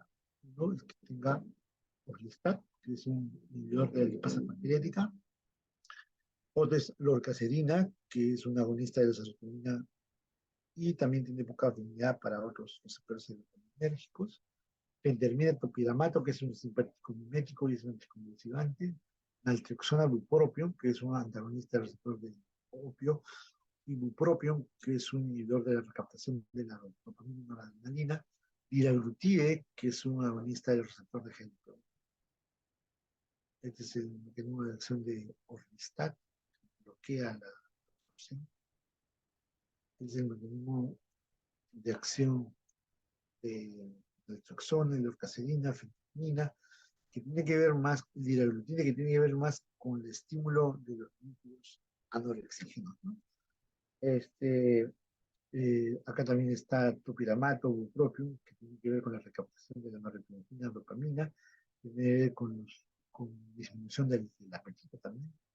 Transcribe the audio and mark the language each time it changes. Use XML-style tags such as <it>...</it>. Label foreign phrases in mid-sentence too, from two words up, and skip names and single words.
<es>Uno es que tenga orlistat, que es un inhibidor de la lipasa pancreática. Otro es lorcacerina, que es un agonista de la serotonina y también tiene poca afinidad para otros receptores enérgicos. Pentermina topiramato, que es un simpático mimético y es un anticonvulsivante. Naltrexona bupropion, que es un antagonista del receptor de opio. Y bupropion, que es un inhibidor de la recaptación de la dopamina y noradrenalina. Liraglutide, que es un agonista del receptor de GLP-1. Este es el mecanismo de acción de orlistat, que bloquea la absorción. Es el mecanismo de acción de naltrexona, lorcacerina, fentanila, que tiene que ver más, liraglutide, que tiene que ver más con el estímulo de los núcleos anorexígenos, ¿no? Acá también está topiramato, bupropion, que tiene que ver con la recaptación de la norepinefrina, dopamina, tiene que ver con disminución del apetito también.</es>